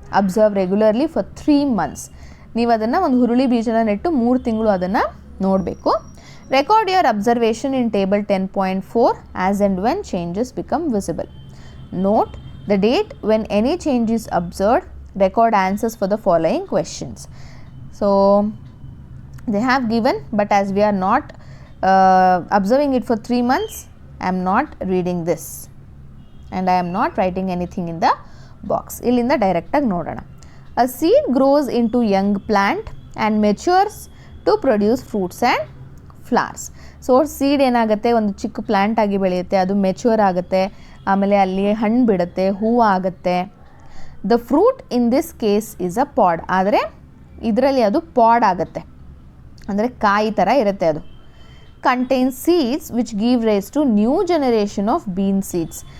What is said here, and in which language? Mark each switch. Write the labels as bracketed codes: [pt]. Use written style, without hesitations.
[en] Observe regularly for 3 months. [kn] ನೀವು ಅದನ್ನು ಒಂದು ಹುರುಳಿ ಬೀಜನ ನೆಟ್ಟು 3 ತಿಂಗಳು ಅದನ್ನು ನೋಡಬೇಕು. [en] Record your observation in table 10.4 as and when changes become visible. Note the date when any change is observed. Record answers for the following questions. So they have given, but as we are not observing it for 3 months, I am not reading this and I am not writing anything in the box. [kn] Illinda direct agi nodana. [en] A seed grows into young plant and matures to produce fruits and flowers. [kn] So seed ಏನಾಗುತ್ತೆ, ಒಂದು ಚಿಕ್ಕ plant ಆಗಿ ಬೆಳೆಯುತ್ತೆ, ಅದು mature ಆಗುತ್ತೆ, ಆಮೇಲೆ ಅಲ್ಲಿ ಹಣ್ಣು ಬಿಡುತ್ತೆ, ಹೂವು ಆಗುತ್ತೆ. [en] The fruit in this case is a pod. [kn] ಆದರೆ ಇದರಲ್ಲಿ ಅದು ಪಾಡ್ ಆಗುತ್ತೆ, ಅಂದರೆ ಕಾಯಿ ಥರ ಇರುತ್ತೆ. [en] ಅದು contain seeds which give rise to new generation of bean seeds.